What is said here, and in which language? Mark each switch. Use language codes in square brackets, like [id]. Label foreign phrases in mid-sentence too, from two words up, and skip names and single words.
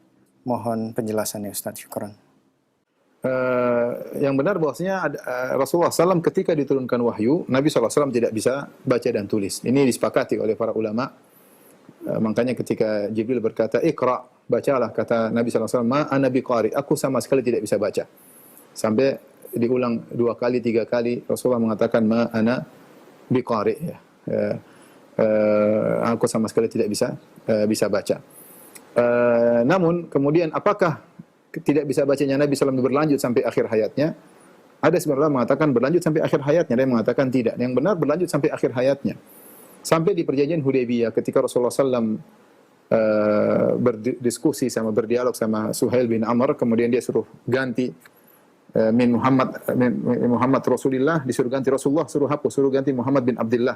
[id] Mohon penjelasannya Ustaz, syukran. yang benar bahwasanya Rasulullah SAW ketika diturunkan wahyu, Nabi SAW tidak bisa baca dan tulis. Ini disepakati oleh para ulama. Makanya ketika Jibril berkata, "Iqra", bacalah, kata Nabi SAW, [ar] "ما أنا بقارئ", [id] aku sama sekali tidak bisa baca. Sampai diulang 2 kali, 3 kali, Rasulullah mengatakan, [ar] "ما أنا بقارئ", ya. [id] Aku sama sekali tidak bisa baca. Namun kemudian apakah tidak bisa bacanya Nabi SAW berlanjut sampai akhir hayatnya? Ada sebenarnya mengatakan berlanjut sampai akhir hayatnya, ada yang mengatakan tidak. Yang benar berlanjut sampai akhir hayatnya. Sampai di perjanjian Hudaybiyah ketika Rasulullah SAW berdiskusi berdialog sama Suhail bin Amr, kemudian dia suruh ganti min Muhammad Rasulullah, disuruh ganti Rasulullah, suruh ganti Muhammad bin Abdullah.